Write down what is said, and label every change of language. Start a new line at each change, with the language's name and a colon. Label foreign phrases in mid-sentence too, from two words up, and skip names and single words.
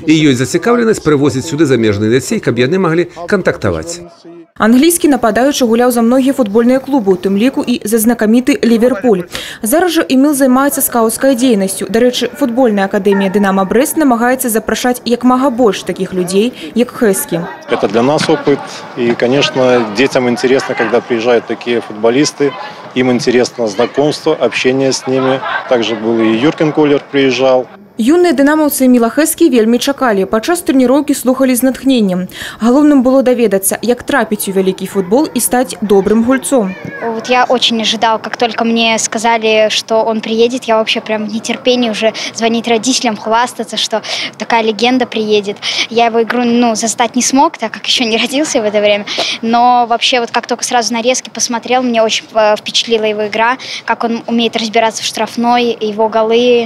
Belarusian: І ёсць зацікаўленасць прывозіць сюды замежных дзяцей, каб яны маглі кантактаваць. Англійскі нападаючы гуляў за многія футбольныя клубы, у тым ліку і за знакаміты Ліверпуль. Зараз жа Эміл займаецца скаўцкай дзейнасцю. Дарэчы, футбольная акадэмія «Дынама Брэст» намагаецца запрашаць як мага больш такіх людзей, як Хэскі.
Russian: Это для нас опыт. И, конечно, детям интересно, когда приезжают такие футболисты. Им интересно знакомство, общение с ними. Также был и Юрген Колер приезжал.
Belarusian: Юныя дынамаўцы Эміла Хэскі вельмі чакалі. Падчас трэніроўкі слухалі з натхненнем. Галоўным было даведацца, як трапіць у вялікі футбол
Russian: и стать
Belarusian: добрым гульцом.
Russian: Вот я очень ожидал, как только мне сказали, что он приедет, я вообще прям в нетерпении уже звонить родителям, хвастаться, что такая легенда приедет. Я его игру, застать не смог, так как еще не родился в это время. Но вообще вот как только сразу нарезки посмотрел, мне очень впечатлила его игра, как он умеет разбираться в штрафной, его голы.